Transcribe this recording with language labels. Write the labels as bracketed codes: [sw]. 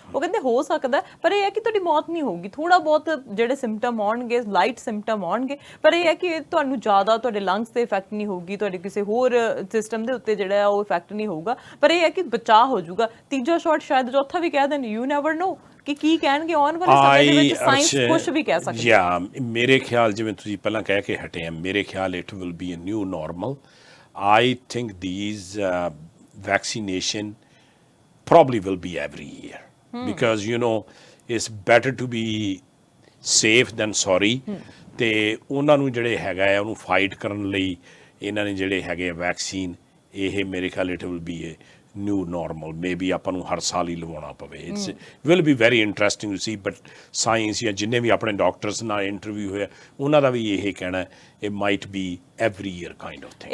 [pa] ਉਹ ਕਹਿੰਦੇ ਹੋ ਸਕਦਾ, ਪਰ ਇਹ ਹੈ ਕਿ ਤੁਹਾਡੀ ਮੌਤ ਨਹੀਂ ਹੋਊਗੀ, ਥੋੜਾ ਬਹੁਤ ਜਿਹੜੇ ਸਿੰਪਟਮ ਆਉਣਗੇ, ਲਾਈਟ ਸਿੰਪਟਮ ਆਉਣਗੇ, ਪਰ ਇਹ ਹੈ ਕਿ ਤੁਹਾਨੂੰ ਜ਼ਿਆਦਾ ਤੁਹਾਡੇ ਲੰਗਸ ਤੇ ਇਫੈਕਟ ਨਹੀਂ ਹੋਊਗੀ, ਤੁਹਾਡੇ ਕਿਸੇ ਹੋਰ ਸਿਸਟਮ ਦੇ ਉੱਤੇ ਜਿਹੜਾ ਆ ਉਹ ਇਫੈਕਟ ਨਹੀਂ ਹੋਊਗਾ, ਪਰ ਇਹ ਹੈ ਕਿ ਬਚਾਅ ਹੋ ਜਾਊਗਾ। ਤੀਜਾ ਸ਼ਾਟ ਸ਼ਾਇਦ ਚੌਥਾ ਵੀ ਕਹਿ ਦੇਣ, [en] you never know [pa] ਕਿ ਕੀ ਕਹਿਣਗੇ ਆਉਣ ਵਾਲੇ ਸਮੇਂ ਦੇ ਵਿੱਚ। ਸਾਇੰਸ ਕੁਝ ਵੀ ਕਹਿ ਸਕਦੀ ਹੈ। ਮੇਰੇ ਖਿਆਲ ਜਿਵੇਂ ਤੁਸੀਂ ਪਹਿਲਾਂ ਕਹਿ ਕੇ ਹਟੇ ਆ, ਮੇਰੇ ਖਿਆਲ [en] It will be a new normal. I think these vaccination probably will be every year because you know it's better to be safe than sorry. [pa] ਤੇ ਉਹਨਾਂ ਨੂੰ ਜਿਹੜੇ ਹੈਗਾ ਆ ਉਹਨੂੰ ਫਾਈਟ ਕਰਨ ਲਈ ਇਹਨਾਂ ਨੇ ਜਿਹੜੇ ਹੈਗੇ ਵੈਕਸੀਨ, ਇਹ ਮੇਰੇ ਖਿਆਲ [en] It will be a new normal. [pa] Maybe ਆਪਾਂ ਨੂੰ ਹਰ ਸਾਲ ਹੀ ਲਵਾਉਣਾ ਪਵੇ। [en] It's will be very interesting to see. [pa] But science ਜਾਂ ਜਿੰਨੇ ਵੀ ਆਪਣੇ ਡਾਕਟਰਸ ਨਾਲ ਇੰਟਰਵਿਊ ਹੋਇਆ ਉਹਨਾਂ ਦਾ ਵੀ ਇਹ ਕਹਿਣਾ [en] it might be every year kind of thing.